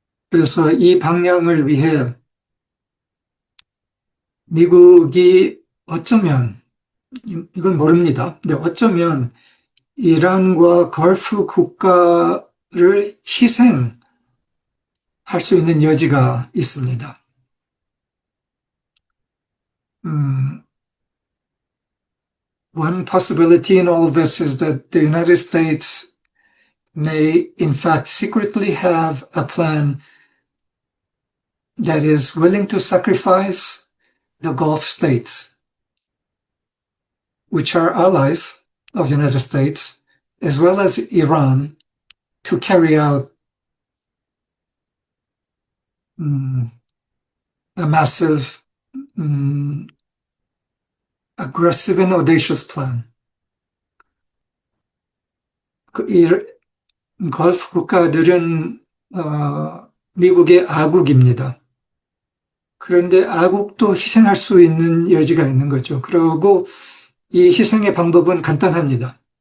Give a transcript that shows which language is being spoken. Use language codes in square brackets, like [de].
[ko] 그래서 이 방향을 위해 미국이 어쩌면, 이건 모릅니다. 근데 어쩌면 이란과 걸프 국가를 희생할 수 있는 여지가 있습니다. [en] One possibility in all of this is that the United States may, in fact, secretly have a plan that is willing to sacrifice the Gulf states, which are allies of the United States, as well as Iran, to carry out a massive, aggressive and audacious plan. [ko] 걸프 국가들은 미국의 아국입니다. 그런데 아국도 희생할 수 있는 여지가 있는 거죠. 그리고 이 희생의 방법은 간단합니다.